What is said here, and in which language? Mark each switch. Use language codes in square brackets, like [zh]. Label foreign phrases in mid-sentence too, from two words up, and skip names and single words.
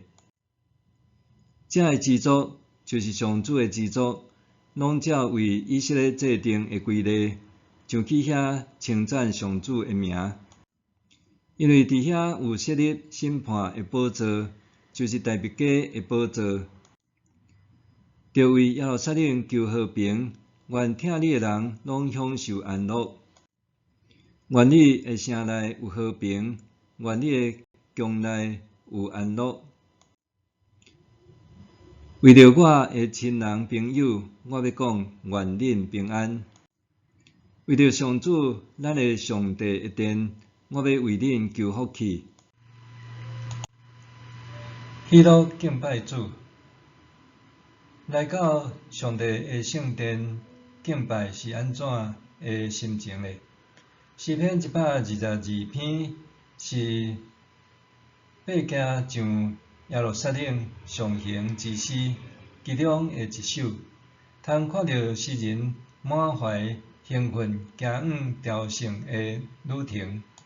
[nan] 這的支族就是上主的支族，攏照為以色列制定的規例，上去遐稱讚上主的名。因為佇遐有設立審判的寶座，就是大密家的寶座。著為耶路撒冷求和平，願聽你的人攏享受安樂。願你的城內有和平，願你的宮內有安樂。為着我的親人朋友，我要講願恁平安。為着上主咱的上帝的殿，我要為恁求福氣。喜樂敬拜主。來到上帝的聖殿敬拜是安怎的心情呢？詩篇122篇是八行上耶路撒冷上行之詩，其中的一首，通看到詩人滿懷興奮行往朝聖的旅程。